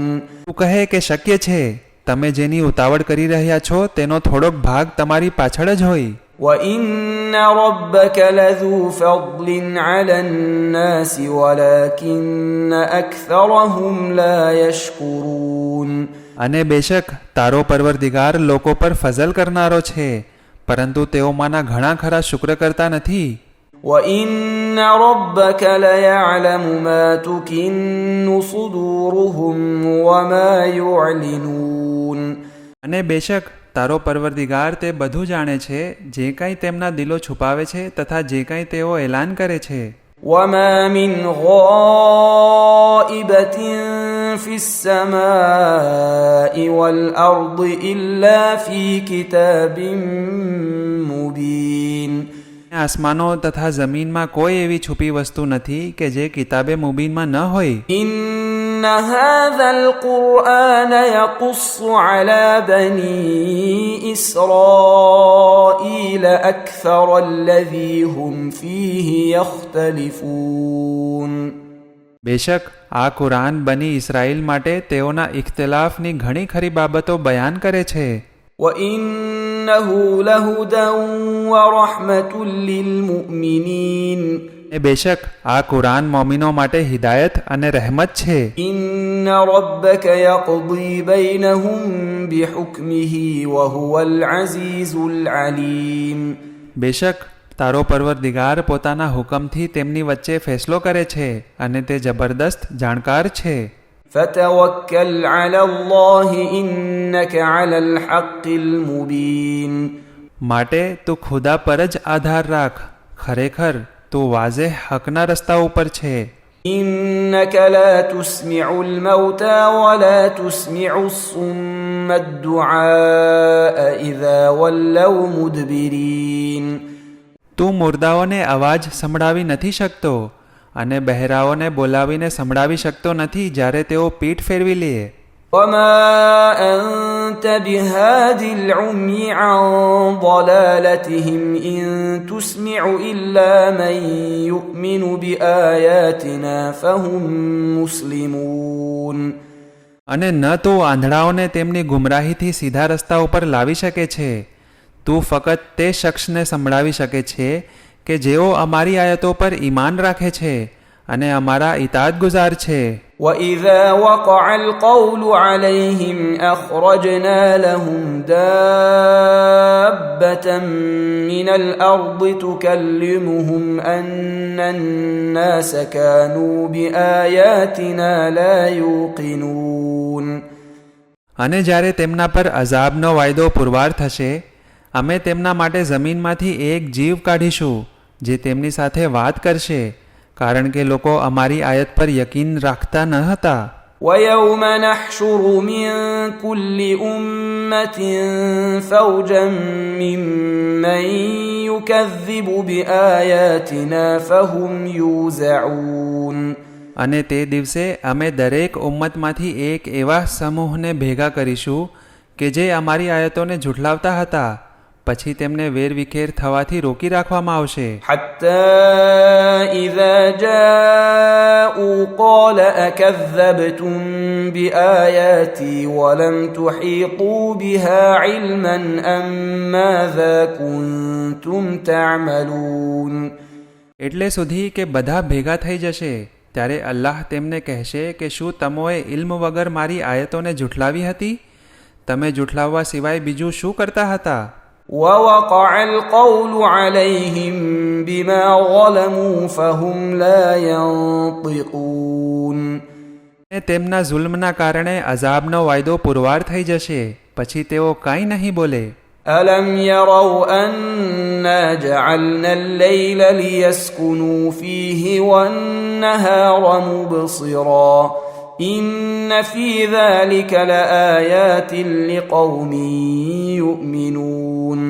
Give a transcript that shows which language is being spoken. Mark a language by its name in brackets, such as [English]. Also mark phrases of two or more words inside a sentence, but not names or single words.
[Gujarati] તું કહે કે શક્ય છે તમે જેની ઉતાવળ કરી રહ્યા છો તેનો થોડોક ભાગ તમારી પાછળ જ હોય. [Arabic] وإن ربك لذو فضل على الناس ولكن أكثرهم لا يشكرون. [Gujarati] અને બેશક તારો પરવરદિગાર લોકો પર ફઝલ કરનારો છે, પરંતુ તેઓમાંના ઘણા ખરા શુક્ર કરતા નથી. [Arabic] وإن ربك ليعلم ما تكن صدورهم وما يعلنون. [Gujarati] અને બેશક તારો પરવરદિગાર તે બધું જાણે છે, જે કંઈ તેમના દિલો છુપાવે છે તથા જે કંઈ તેઓ એલાન કરે છે. [Arabic] وما من غائبة في السماء والأرض إلا في كتاب مبين. [Gujarati] આસમાનો તથા જમીનમાં કોઈ એવી છુપી વસ્તુ નથી કે જે કિતાબે મુબીનમાં ન હોય. [Arabic] إن هذا القرآن يقص على بني إسرائيل أكثر الذي هم فيه يختلفون. [Gujarati] બેશક આ કુરાન બની ઇસરાઈલ માટે તેઓના ઇખ્તિલાફની ઘણી ખરી બાબતો બયાન કરે છે. [Arabic] وإنه لهدى ورحمة للمؤمنين. [Gujarati] બેશક આ કુરાન મોમિનો માટે હિદાયત અને રહેમત છે. [Arabic] إن ربك يقضي بينهم بحكمه وهو العزيز العليم. [Gujarati] બેશક તારો પરવરદિગાર પોતાના હુકમથી તેમની વચ્ચે ફેસલો કરે છે અને તે જબરદસ્ત જાણકાર છે. [Arabic] فتوكل على الله إنك على الحق المبين. [Gujarati] માટે તું ખુદા પર જ આધાર રાખ, ખરેખર તું વાઝેહ હકના રસ્તા ઉપર છે. [Arabic] إنك لا تسمع الموتى ولا تسمع الصم الدعاء إذا ولوا مدبرين. [Gujarati] તું મુર્દાઓને અવાજ સંભળાવી નથી શકતો અને બહેરાઓને બોલાવીને સંભળાવી શકતો નથી જ્યારે તેઓ પીઠ ફેરવી લે. [Arabic] وما أنت بهاد العمي عن ضلالتهم إن تسمع إلا من يؤمن بآياتنا فهم مسلمون. [Gujarati] અને ન તો આંધળાઓને તેમની ગુમરાહીથી સીધા રસ્તા ઉપર લાવી શકે છે. તું ફક્ત તે શખ્સને સંભળાવી શકે છે કે જેઓ અમારી આયતો પર ઈમાન રાખે છે અને અમારા ઇતાઅતગુજાર છે. [Arabic] وإذا وقع القول عليهم أخرجنا لهم دابة من الأرض تكلمهم أن الناس كانوا بآياتنا لا يوقنون. [Gujarati] અને જ્યારે તેમના પર અઝાબનો વાયદો પુરવાર થશે, અમે તેમના માટે જમીનમાંથી એક જીવ કાઢીશું જે તેમની સાથે વાત કરશે, કારણ કે લોકો અમારી આયત પર યકીન રાખતા ન હતા. [Arabic] ويوم نحشر من كل أمة فوجا ممن يكذب بآياتنا فهم يوزعون. [Gujarati] અને તે દિવસે અમે દરેક ઉમ્મતમાંથી એક એવા સમૂહને ભેગા કરીશું કે જે અમારી આયતોને ઝૂઠલાવતા હતા, પછી તેમને વેરવિખેર થવાથી રોકી રાખવામાં આવશે. [Arabic] حتى إذا جاءوا قال أكذبتم بآياتي ولم تحيطوا بها علما أم ماذا كنتم تعملون. [Gujarati] એટલે સુધી કે બધા ભેગા થઈ જશે ત્યારે અલ્લાહ તેમને કહેશે કે શું તમોએ ઇલ્મ વગર મારી આયતોને જૂઠલાવી હતી? તમે જૂઠલાવવા સિવાય બીજું શું કરતા હતા? [Arabic] ووقع القول عليهم بما ظلموا فهم لا ينطقون. [Gujarati] તેમના જુલ્મના કારણે અઝાબનો વાયદો પુરવાર થઈ જશે પછી તેઓ કાંઈ નહીં બોલે. [Arabic] ألم يروا أنا جعلنا الليل ليسكنوا فيه والنهار مبصرا إن في ذلك لآيات لقوم يؤمنون.